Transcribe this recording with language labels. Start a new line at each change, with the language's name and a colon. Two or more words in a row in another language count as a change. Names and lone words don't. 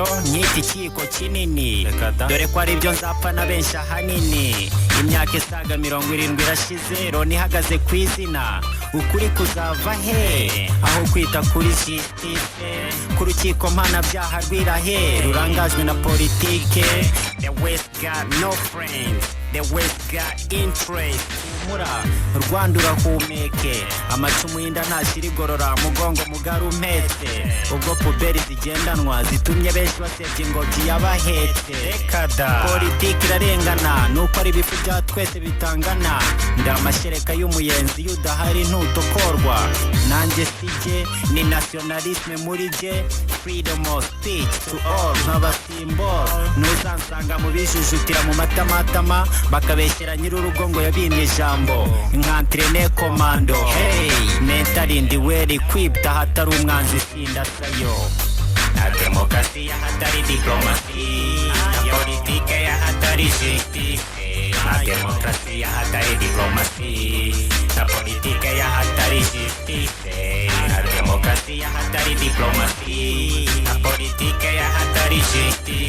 Kinyarwanda: Nyita ikiko kinini, dore ko ari byo nzapfa na benshi ahanini. Imyaka isaga 70 irashize, Loni ihagaze ku izina. Ukuri kuzava he? Aho kwita kuri justice, ku rukiko mpanabyaha rwirahe rurangajwe na politike.
English: The West got no friends, the West got interest.
Kinyarwanda: Mura Rwanda urahumeke, amacumu y'inda ntashyira igorora, mugongo mugari umpetse. Ubwo puberi zigendanwa zitumye benshi basebya ingobyi y'abahetse. Rekada politiki irarengana, nuko ari ibifu bya twese bitangana. Ndi amashereka y'umuyenzi, y'udahari ntutokorwa. Nanjye sijye ni nationalisme muri jye,
English: freedom of speech to all.
Kinyarwanda: Nk'abasimbol nuzansanga mu bijujutira mu matamatama, bakabeshyera nyir'urugo ngo yabimye ijambo. Nkantrene komando,
English: hey mentally ndi well equipped,
Kinyarwanda: ahatari umwanzi sindasayo. Na demokarasi yahatari diplomasi, na politike yahatari justice. Na demokarasi yahatari diplomasi, na politike yahatari justice. Na demokarasi yahatari diplomasi, na politike yahatari justice.